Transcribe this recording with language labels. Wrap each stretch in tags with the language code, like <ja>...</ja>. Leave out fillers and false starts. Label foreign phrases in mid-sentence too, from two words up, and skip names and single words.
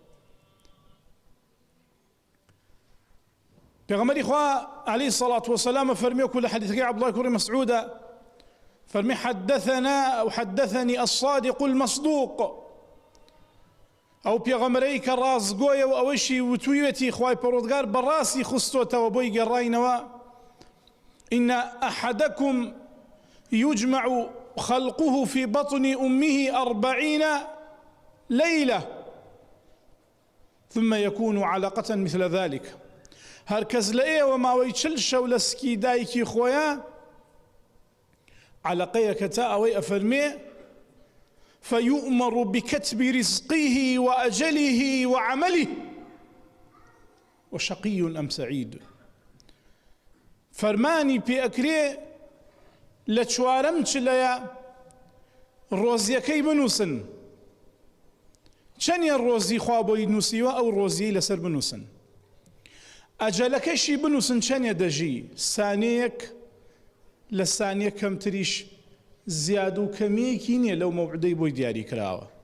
<ckb>پێغەمبەری خوا</ckb> <ar>عەلەیهی سەڵات وەسەلام</ar> <ckb>فەرمی وەکو لە حەدیثەکەی عەبدوڵڵای کوڕی مەسعوودە فەرمی حەدەثەنا ئەو</ckb> <ar>حەدەثەنی الصادق المەصدوق،</ar> <ckb>ئەو پێغەمبەرەی کە ڕاستگۆیە و ئەوەشی وتوویەتی خوای پەروەردگار بەڕاستی خستۆتەوە بۆی گەڕاینەوە.</ckb> <ar>إن أحدكم يجمع خلقه في بطن أمه 40 ليلة ثم يكون علقة مثل ذلك.</ar> <ckb>هەرکەس لە ئێوە ماوەی 40 شەو لە سکی دایکی خۆیە عەلەقەیەکە تا ئەوەی ئەفەرمێ</ckb> <ar>فيؤمر بكتب رزقه وأجله وعمله وشقي أم سعيد.</ar> <ckb>فەرمانی پێ ئەکرێ لە چوارەم چلەیە ڕۆزیەکەی بنووسن، چەندێ ڕۆزی خوا بۆی نووسیوە ئەو ڕۆزیەی لەسەر بنووسن، ئەجەلەکەشی بنووسن چەندێ دەژی، سانەیەک لە سانیە کەمتریش زیاد و کەمیەکی نییە لەو مەوعودەی بۆی دیاری کراوە.</ckb>